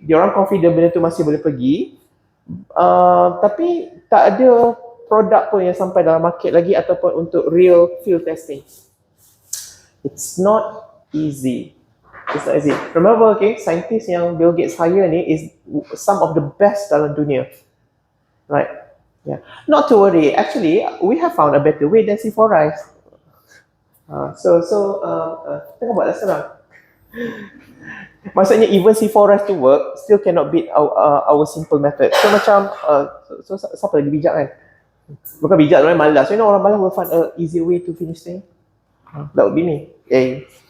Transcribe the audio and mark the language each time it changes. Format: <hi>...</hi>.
<ms>Diorang confident benda tu masih boleh pergi. Tapi tak ada produk pun yang sampai dalam market lagi ataupun untuk</ms> <en>real field testing. It's not easy. It's not easy. Remember, okay, scientist yang Bill Gates hire ni is some of the best</en> <ms>dalam dunia.</ms> <en>Right? Yeah. Not to worry. Actually, we have found a better way than C4 rice.</en> <ms>Tengok buatlah sekarang.</ms> <en>Maksudnya even C4 rice to work, still cannot beat our simple method.</en> <ms>So macam, siapa lagi bijak kan? Bukan bijak, orang malas.</ms> <en>You know,</en> <ms>orang malas</ms> <en>will find an easier way to finish thing. That would be me. Yay.</en>